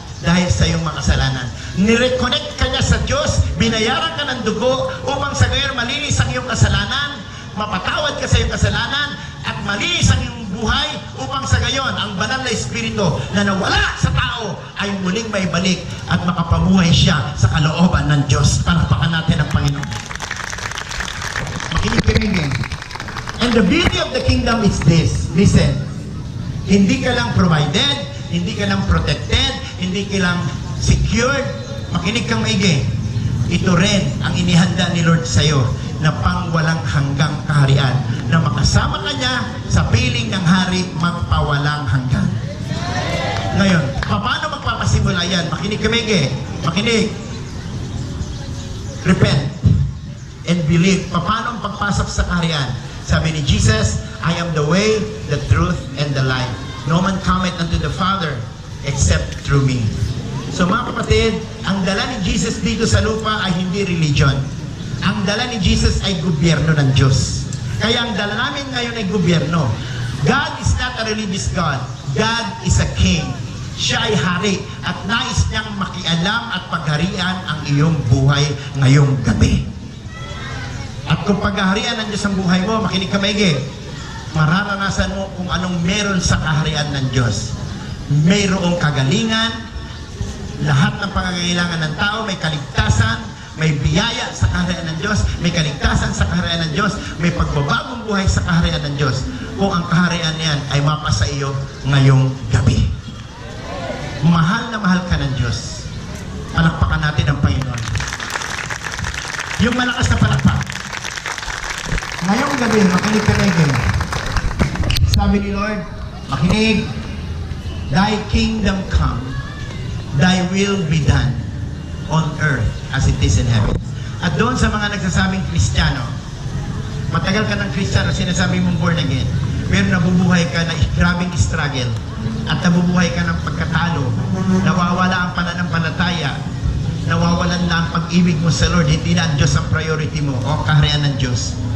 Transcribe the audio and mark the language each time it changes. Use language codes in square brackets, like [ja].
[tl] dahil sa iyong makasalanan. Nireconnect ka niya sa Diyos, binayaran ka ng dugo upang sa gayon malinis ang iyong kasalanan, mapatawad ka sa iyong kasalanan, at malinis ang iyong buhay upang sa gayon ang banal na Espiritu na nawala sa tao ay muling may balik at makapamuhay siya sa kalooban ng Diyos. Palakpakan natin ang Panginoon. Makinig kami ngayon. [en] And the beauty of the kingdom is this. [tl] Listen. Hindi ka lang provided, hindi ka lang protected, hindi ka lang secured. Makinig kang maigi. Ito rin ang inihanda ni Lord sa iyo na pangwalang hanggang kaharian, na makasama ka niya sa piling ng hari magpawalang hanggan. Ngayon, paano magpapasimula yan? Makinig ka maigi. Makinig. [en] Repent and believe. [tl] Paano ang pagpasok sa kaharian? Sabi ni Jesus, [en] I am the way, the truth, and the life. No man cometh unto the Father except through me. [tl] So mga kapatid, ang dala ni Jesus dito sa lupa ay hindi religion. Ang dala ni Jesus ay gobyerno ng Diyos. Kaya ang dala namin ngayon ay gobyerno. [en] God is not a religious God. God is a king. [tl] Siya ay hari at nais niyang makialam at pagharian ang iyong buhay ngayong gabi. At kung paghaharian ng Diyos ang buhay mo, makinig ka maigi, mararanasan mo kung anong meron sa kaharian ng Diyos. Mayroong kagalingan, lahat ng pangangailangan ng tao, may kaligtasan, may biyaya sa kaharian ng Diyos, may kaligtasan sa kaharian ng Diyos, may pagbabagong buhay sa kaharian ng Diyos. Kung ang kaharian niyan ay mapasa iyo ngayong gabi. Mahal na mahal ka ng Diyos. Palakpakan natin ang Panginoon. Yung malakas na palakpak. Ngayong gabi, makinig ka na again. Sabi ni Lord, makinig, [en] Thy kingdom come, Thy will be done on earth as it is in heaven. [tl] At doon sa mga nagsasabing Kristiyano, matagal ka ng Kristiyano, sinasabi mong born again, pero nabubuhay ka na grabing struggle at nabubuhay ka ng pagkatalo, nawawala ang pananampalataya, nawawalan na ang pag-ibig mo sa Lord, hindi na ang Diyos ang priority mo o kaharian ng Diyos.